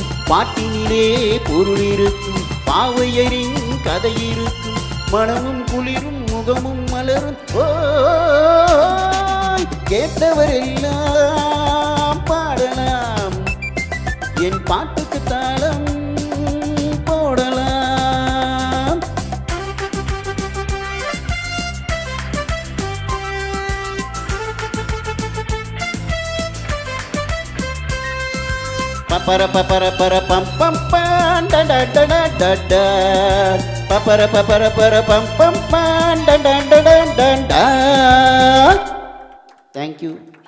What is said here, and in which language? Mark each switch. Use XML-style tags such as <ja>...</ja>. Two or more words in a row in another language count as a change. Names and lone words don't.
<ta>பாட்டினிலே பொருள் இருக்கும், பாவையரின் கதை இருக்கும். மனமும் குளிரும் முகமும் மலரும். ஓ கேட்டவரெல்லாம் பாடலாம், என் பாட்டுக்கு தாளம் போடலாம். Papara papara para pam pam pam da da da da da da. Papara papara para pam pam pam da da da da da da.</ta> <en>Thank you.</en>